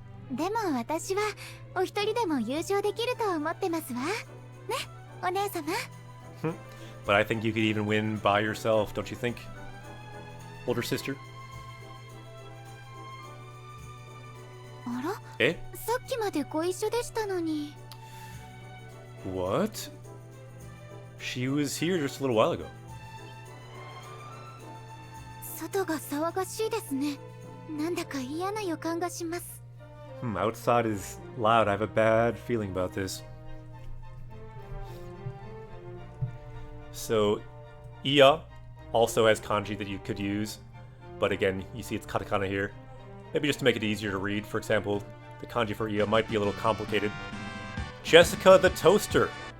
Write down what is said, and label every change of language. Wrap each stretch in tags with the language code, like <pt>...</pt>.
<ja>でも私はお一人でも優勝できると思ってますわ。ね、お姉様。</ja> <en>But I think you could even win by yourself, don't you think? Older sister?</en> <ja>あら？え？さっきまでご一緒でしたのに。</ja> <en>What? She was here just a little while ago.</en> <ja>外が騒がしいですね。なんだか嫌な予感がします。</ja> <en>Outside is loud. I have a bad feeling about this. So, Iya also has kanji that you could use. But again, you see it's katakana here. Maybe just to make it easier to read. For example, the kanji for Iya might be a little complicated. Jessica the Toaster.</en>